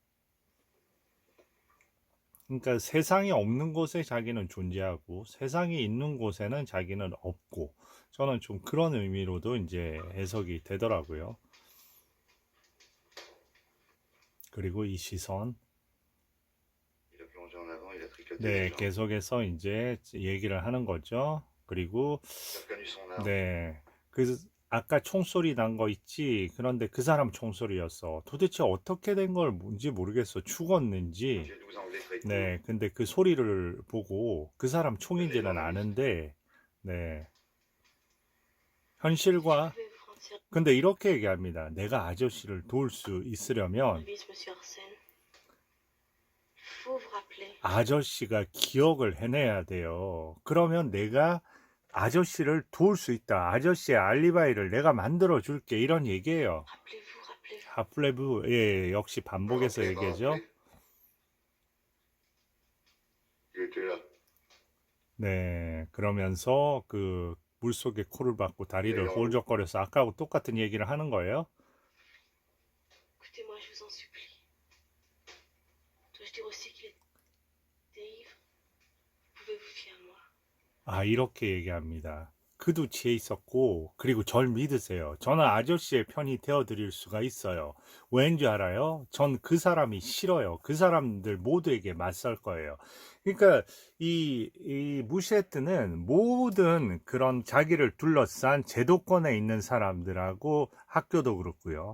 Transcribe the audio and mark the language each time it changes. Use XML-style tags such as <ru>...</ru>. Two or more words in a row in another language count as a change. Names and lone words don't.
<ko>그러니까 세상이 없는 곳에 자기는 존재하고 세상이 있는 곳에는 자기는 없고 저는 좀 그런 의미로도 이제 해석이 되더라고요. 그리고 이 시선</ko> <fr>Il a plongé en avant, il a tricoté</fr> <ko>네,</ko> <fr>les jambes.</fr> <ko>계속해서 이제 얘기를 하는 거죠. 그리고</ko> <fr>Il a reconnu son arme.</fr> <ko>네, 그 아까 총소리 난 거 있지. 그런데 그 사람 총소리였어. 도대체 어떻게 된 걸 뭔지 모르겠어. 죽었는지.</ko> <fr>J'ai 12 Anglais très courts.</fr> <ko>네, 근데 그 소리를 보고 그 사람 총인지는 아는데, 네, 현실과</ko> <fr>Je vais vous rendre service,</fr> <ko>근데 이렇게 얘기합니다. 내가 아저씨를 도울 수 있으려면</ko> <fr>monsieur Arsène. Faut vous rappeler.</fr> <ko>아저씨가 기억을 해내야 돼요. 그러면 내가 아저씨를 도울 수 있다. 아저씨의 알리바이를 내가 만들어 줄게. 이런 얘기예요.</ko> <fr>Rappelez-vous, rappelez-vous.</fr> <ko>하플레브, 예, 역시 반복해서</ko> <fr>Rappelez,</fr> <ko>얘기죠.</ko> <fr>rappelez. Il était là.</fr> <ko>네, 그러면서 그 물속에 코를 박고 다리를 홀적거려서 아까하고 똑같은 얘기를 하는 거예요.</ko> <fr>Écoutez-moi, je vous en supplie. Dois-je dire aussi qu'il était ivre? Vous pouvez vous fier à moi.</fr> <ko>아, 이렇게 얘기합니다. 그도 지혜 있었고, 그리고 절 믿으세요. 저는 아저씨의 편이 되어드릴 수가 있어요. 왠지 알아요? 전 그 사람이 싫어요. 그 사람들 모두에게 맞설 거예요. 그러니까 이 무셰트는 모든 그런 자기를 둘러싼 제도권에 있는 사람들하고 학교도 그렇고요.</ko>